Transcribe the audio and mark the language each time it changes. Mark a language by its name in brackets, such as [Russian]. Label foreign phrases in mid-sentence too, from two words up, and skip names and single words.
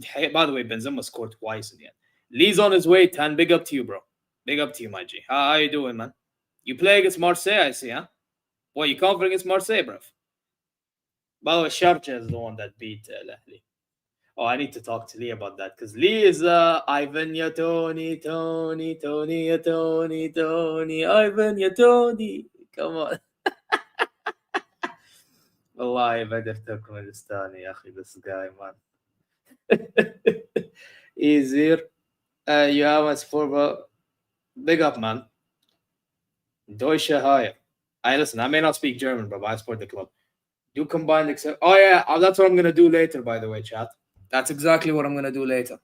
[English] By the way, Benzema scored twice in the end. Lee's on his way, Tan. Big up to you, bro. Big up to you, my G. How you doing, man? You play against Marseille, I see, huh? What, you confident against Marseille, bro? By the way, Sharjah is the one that beat Al-Ahli. Oh, I need to talk to Lee about that because Lee is Ivan ya Tony, Tony, Tony, ya Tony, Tony, Ivan ya Tony. Come on. [Arabic] والله بدرت كردستاني يا أخي [English] this guy, man. Easier. You have a sport, big up, man. Deutsche Haie. Listen, I may not speak German, but I support the club. Do combined except. Oh, yeah, that's what I'm going to do later, by the way, chat. That's exactly what I'm going to do later.